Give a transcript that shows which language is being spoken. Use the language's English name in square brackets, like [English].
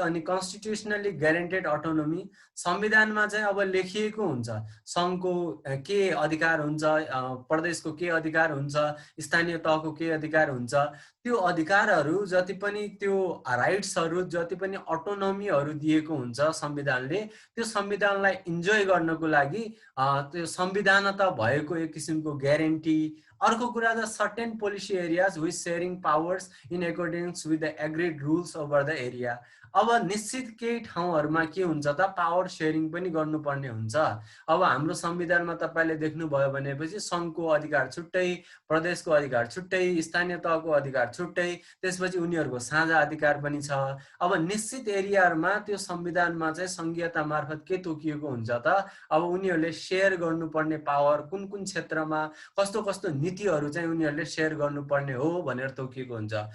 [Nepali] अनि कन्स्टिट्युसनली guaranteed autonomy, संविधानमा चाहिँ अब लेखिएको हुन्छ संघको के अधिकार हुन्छ, प्रदेशको के अधिकार हुन्छ, स्थानीय तहको के अधिकार हुन्छ। त्यो अधिकारहरू जति पनि, त्यो राइट्सहरू जति पनि, अटोनोमीहरू दिएको हुन्छ संविधानले, त्यो संविधानलाई इन्जोय गर्नको लागि त्यो संविधानता भएको एक किसिमको ग्यारेन्टी। अर्को कुरा [English] The certain policy areas with sharing powers in accordance with the agreed rules over the area. [Nepali] अब निश्चित केही ठाउँहरुमा के हुन्छ त पावर शेयरिङ पनि गर्नुपर्ने हुन्छ। अब हाम्रो संविधानमा तपाईले देख्नुभयो भनेपछि संघको अधिकार छुट्टै, प्रदेशको अधिकार छुट्टै, स्थानीय तहको अधिकार छुट्टै, त्यसपछि उनीहरुको साझा अधिकार पनि छ। अब निश्चित एरियाहरुमा त्यो संविधानमा चाहिँ संघीयता मार्फत के तोकिएको हुन्छ त अब उनीहरुले शेयर गर्नुपर्ने पावर कुन कुन क्षेत्रमा कस्तो कस्तो नीतिहरु चाहिँ उनीहरुले शेयर गर्नुपर्ने हो भनेर तोकिएको हुन्छ।